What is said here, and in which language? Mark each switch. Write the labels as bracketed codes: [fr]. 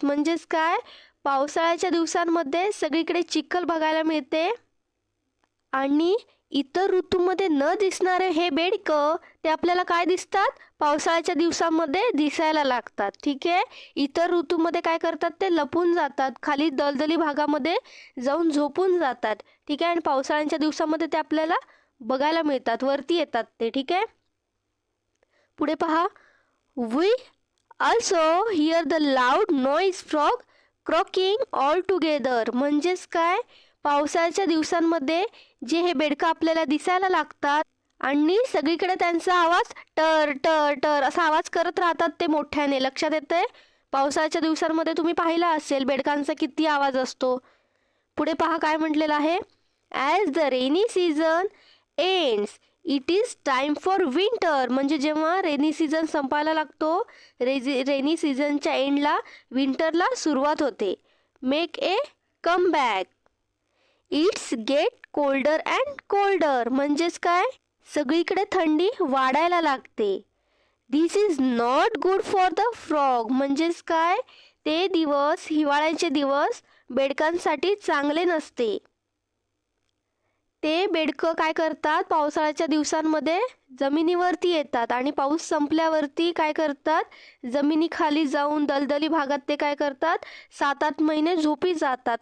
[mr] म्हणजेच काय, पावसाळ्याच्या दिवसांमध्ये सगळीकडे चिखल बघायला मिळते आणि इतर ऋतूमध्ये न दिसणारे हे बेडकं ते आपल्याला काय दिसतात, पावसाळ्याच्या दिवसांमध्ये दिसायला लागतात. ठीक आहे, इतर ऋतूमध्ये काय करतात, ते लपून जातात, खाली दलदली भागामध्ये जाऊन झोपून जातात. ठीक आहे, आणि पावसाळ्याच्या दिवसामध्ये ते आपल्याला बघायला मिळतात, वरती येतात ते. ठीक आहे, पुढे पहा. [en] We also hear the loud noise frog croaking all together. [mr] म्हणजेच काय, पावसाळ्याच्या दिवसांमध्ये जे हे बेडकं आपल्याला दिसायला लागतात आणि सगळीकडे त्यांचा आवाज टर टर टर असा आवाज करत राहतात ते मोठ्याने. लक्षात येतंय, पावसाळ्याच्या दिवसांमध्ये तुम्ही पाहिला असेल बेडकांचा किती आवाज असतो. पुढे पहा काय म्हटलेलं आहे. [en] As the rainy season ends it is time for winter. [mr] म्हणजे जेव्हा रेनी सीझन संपायला लागतो, रेनी सीझनच्या एंडला विंटरला सुरुवात होते. [en] Make a comeback. It's get colder and colder. [mr] म्हणजेच काय, सगळीकडे थंडी वाढायला लागते. [en] This is not good for the frog. [mr] म्हणजेच काय, ते दिवस, हिवाळ्याचे दिवस बेडकांसाठी चांगले नसते. ते बेडकं काय करतात, पावसाळ्याच्या दिवसांमध्ये जमिनीवरती येतात आणि पाऊस संपल्यावरती काय करतात, जमिनीखाली जाऊन दलदली भागात ते काय करतात, 7-8 महिने झोपी जातात.